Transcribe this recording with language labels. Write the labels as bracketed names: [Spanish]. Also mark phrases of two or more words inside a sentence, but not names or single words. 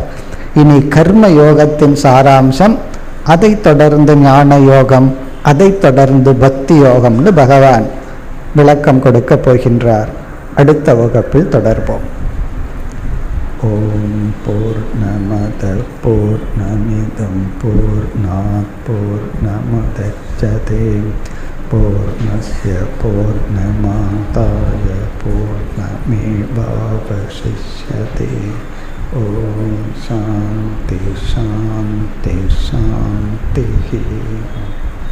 [Tamil] இனி கர்ம யோகத்தின் சாராம்சம், அதை தொடர்ந்து ஞான யோகம், அதை தொடர்ந்து பக்தி யோகம்னு பகவான் விளக்கம் கொடுக்க போகின்றார். அடுத்த வகுப்பில் தொடர்போம். [Sanskrit] ॐ पूर्णमदः पूर्णमिदं पूर्णात् पूर्णमुदच्यते पूर्णस्य पूर्णमादाय पूर्णमेवावशिष्यते. ॐ शान्ति शान्ति शान्ति.